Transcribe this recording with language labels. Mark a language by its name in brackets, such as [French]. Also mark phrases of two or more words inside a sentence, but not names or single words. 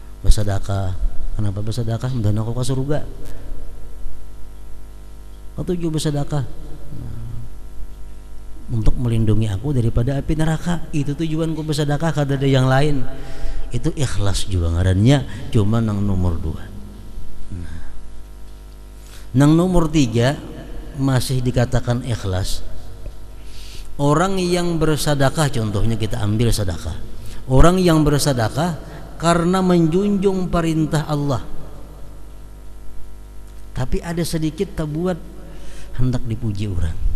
[Indonesian] bersedekah. Kenapa bersedekah? Dan aku ke surga. Ketujuh bersedekah untuk melindungi aku daripada api neraka. Itu tujuanku bersedekah, kada ada yang lain. Itu ikhlas juga ngarannya, cuma nang nomor 2. Nang nomor 3 masih dikatakan ikhlas. Orang yang bersedekah, contohnya kita ambil sedekah. Orang yang bersedekah karena menjunjung perintah Allah, tapi ada sedikit tabuat hendak dipuji orang.